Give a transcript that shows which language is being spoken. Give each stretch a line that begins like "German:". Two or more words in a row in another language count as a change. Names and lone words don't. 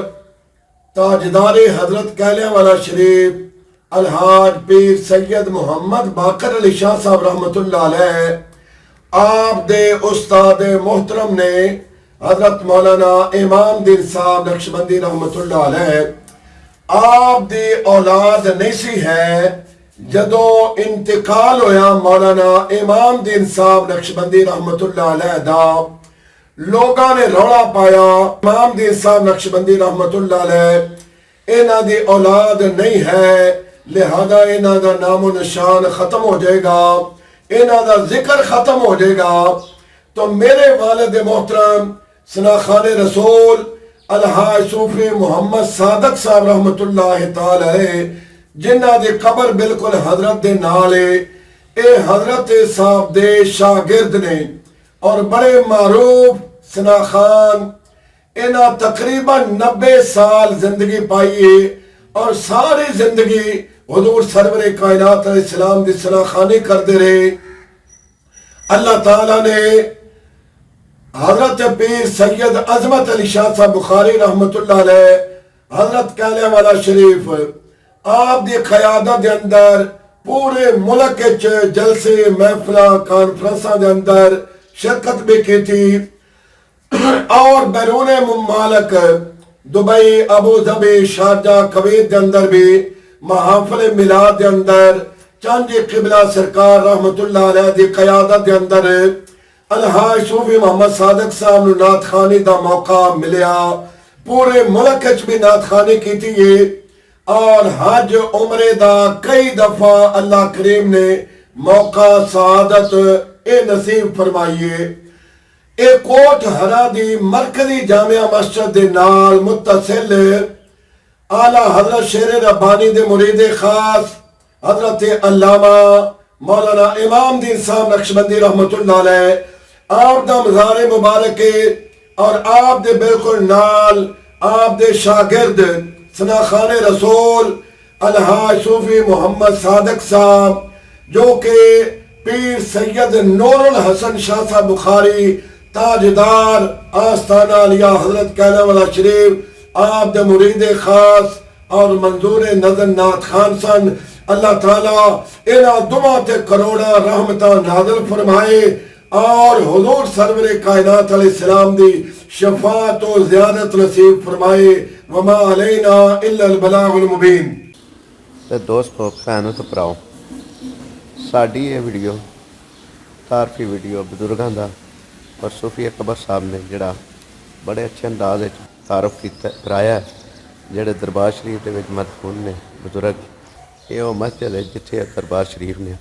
Punjabi: تاجدار حضرت کہلے والا شریف الحاج پیر سید محمد باقر علی شاہ صاحب
Arabic: رحمۃ اللہ علیہ
Punjabi: آپ دے استاد محترم نے حضرت مولانا امام دین صاحب نقشبندی
Arabic: رحمۃ اللہ علیہ
Punjabi: آپ دی اولاد نہیں سی ہے جدوں انتقال ہویا مولانا امام دین صاحب نقشبندی
Arabic: رحمۃ اللہ علیہ
Punjabi: دا لوگاں نے رولا پایا امام دین صاحب نقشبندی
Arabic: رحمۃ اللہ علیہ
Punjabi: انہاں دی اولاد نہیں ہے لہٰذا انہاں دا نام و نشان ختم ہو جائے گا، انہاں دا ذکر ختم ہو جائے گا. تو میرے والد محترم ثناخوان رسول الحاج صوفی محمد صادق صاحب
Arabic: رحمۃ اللہ تعالی علیہ
Punjabi: جنہاں دی قبر بالکل حضرت دے نال ہے، اے حضرت صاحب دے شاگرد نے اور بڑے معروف ثناخوان انہاں تقریباً 90 سال زندگی پائی ہے اور ساری زندگی حضور سرور کائنات علیہ السلام دی ثناخوانی کرتے رہے. اللہ تعالی نے حضرت پیر سید عظمت علی شاہ صاحب بخاری
Arabic: رحمۃ اللہ علیہ
Punjabi: حضرت کہلے والا شریف آپ دی قیادت دے اندر پورے ملک چ جلسے محفل کانفرنساں دے اندر شرکت بھی کی تھی اور بیرون ممالک دبئی ابوظہبی شارجہ کویت دے اندر بھی محافل میلاد دے اندر چاندی قبلہ سرکار
Arabic: رحمۃ اللہ علیہ
Punjabi: دی قیادت دے اندر الحاج صوفی محمد صادق صاحب نوں نعت خوانی دا موقع ملیا. پورے ملک چ بھی نعت خوانی کی تھی اور حج عمرے دا کئی دفعہ اللہ کریم نے موقع سعادت اے نصیب فرمائیے. اے کوٹ ہرا دی مرکزی جامع مسجد دے نال متصل اعلیٰ حضرت شیر ربانی دے مرید خاص حضرت علامہ مولانا امام دین صاحب نقشبندی
Arabic: رحمۃ اللہ علیہ
Punjabi: آپ دا مزار مبارک اور آپ دے بالکل نال آپ دے شاگرد ثناخوان رسول الحاج صوفی محمد صادق صاحب جو کے پیر سید نور الحسن شاہ صاحب بخاری تاجدار آستانہ عالیہ حضرت کہنے والا شریف آپ دے مرید خاص اور منظور نظر نعت خوان سن. اللہ تعالی انہاں دعا تے کروڑاں رحمتاں نازل فرمائے اور حضور سرور کائنات علیہ السلام دی شفاعت اور زیارت نصیب فرمائے.
Arabic: وما علینا الا البلاغ المبین.
Punjabi: تے دوستوں بھیناں تے بھراؤ ساڈی یہ ویڈیو تعارفی ویڈیو بزرگوں کا اور صوفی اکبر صاحب نے جہڑا بڑے اچھے انداز تعارف کرایا ہے، جہڑے دربار شریف کے مدفون نے بزرگ یہ وہ مسجد ہے جتھے دربار شریف نے.